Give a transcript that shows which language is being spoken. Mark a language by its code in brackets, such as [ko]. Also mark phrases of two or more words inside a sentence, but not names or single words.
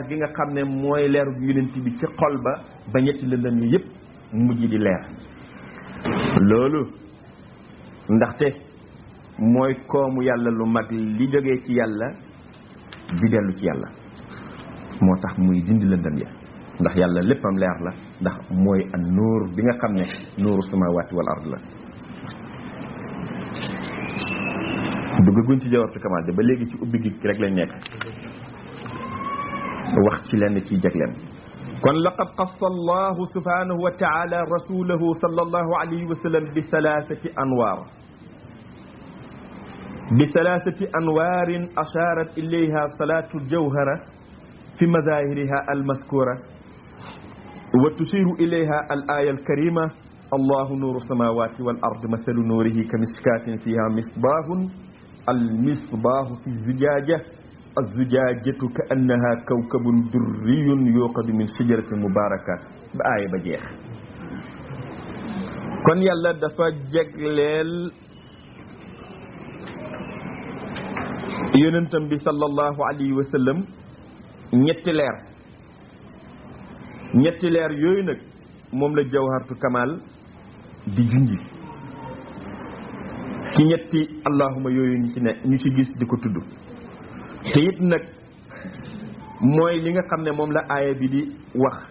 [wo] gi nga xam ne mooy leeru yonent bi ci xol ba ñetti lëndëm yi yëpp mujj di leer loolu ndaxte mooy koomu yàlla lu mag li jógee ci yàlla di dellu ci yàlla moo tax muy dindi lëndëm ya ndax yàlla léppam leer la ndax mooy [ar] النور [wo] bi nga xam ne [ar] نور السماوات والأرض [wo] la duggaguñ ci Jawharatul Kamal de ba léegi ci ubbi gi rek lañ nekk wax ci lenn ciy jagleem kon [ar] لقد خص الله سبحانه وتعالى رسوله صلى الله عليه وسلم بثلاثة أنوار أشارت إليها صلاة الجوهرة في مظاهرها المذكورة وتشير إليها الآية الكريمة الله نور السماوات والأرض مثل نوره كمشكاة فيها مصباح المصباح في الزجاجة الزجاجة كأنها كوكب دري يوقد من شجرة مباركة بآية بجيخ [wo] kon yàlla dafa jagleel yonentam bi sallallahu alayhi wa sallam ñetti leer yooyu nag moom la Jawharatul Kamal di junji ci ñetti allahuma yooyu ñu ci gis di ko tudd te it nag mooy li nga xam ne moom la aaya bi di wax